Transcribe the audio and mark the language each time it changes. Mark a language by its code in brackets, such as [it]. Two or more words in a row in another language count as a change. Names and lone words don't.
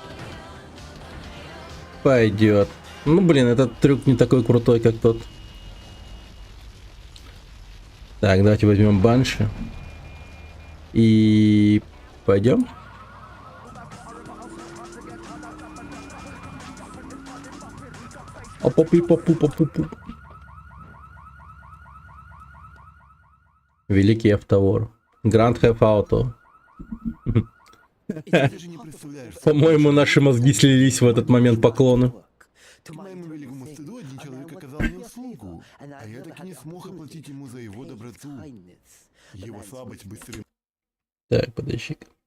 [ru] Пойдет. Ну, блин, этот трюк не такой крутой, как тот. Так, давайте возьмем Банши. И пойдем. Опа-пи-па-пу-па-пу-пу. Великий автовор. Grand Theft Auto. По-моему, наши мозги слились в этот момент поклоны. К моему великому стыду один человек оказал мне услугу, а я так и не смог оплатить ему за его доброту. Его слабость быстро... Так, подожди-ка.